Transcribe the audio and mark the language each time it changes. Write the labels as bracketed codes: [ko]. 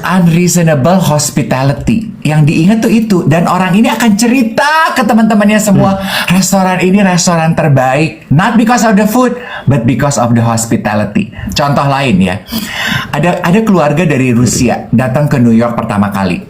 [en] unreasonable hospitality. [id] Yang diingat tuh itu. Dan orang ini akan cerita ke teman-temannya semua, restoran ini restoran terbaik. [en] Not because of the food, but because of the hospitality. [id] Contoh lain ya. Ada keluarga dari Rusia datang ke New York pertama kali.